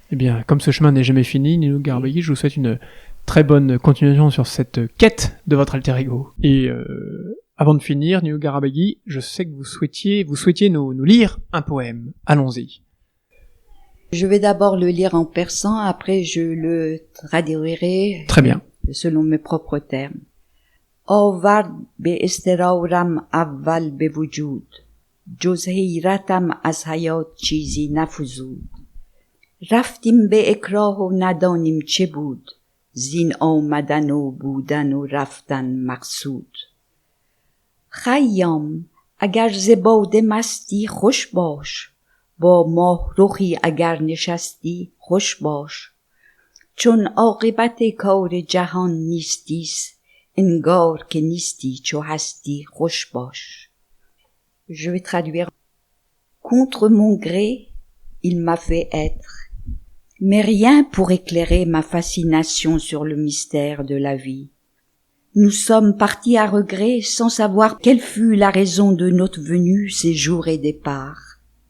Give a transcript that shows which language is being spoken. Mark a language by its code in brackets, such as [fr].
[fr] Eh bien, comme ce chemin n'est jamais fini, New Garabaghi, je vous souhaite une très bonne continuation sur cette quête de votre alter ego. Et avant de finir, New Garabaghi, je sais que vous souhaitiez nous lire un poème. Allons-y. Je vais d'abord le lire en persan, après je le traduirai. Très bien. Selon mes propres termes. [fa] آورد به استرارم اول به وجود جز حیرتم از حیات چیزی نفزود رفتیم به اکراه و ندانیم چه بود زین آمدن و بودن و رفتن مقصود خیام اگر ز باده مستی خوش باش با ماه رخی اگر نشستی خوش باش چون عاقبت کار جهان نیستیست انگار که نیستی چو هستی خوش باش. [fr] Je vais traduire. Contre mon gré, il m'a fait être, mais rien pour éclairer ma fascination sur le mystère de la vie. Nous sommes partis à regret sans savoir quelle fut la raison de notre venue, séjour et départ.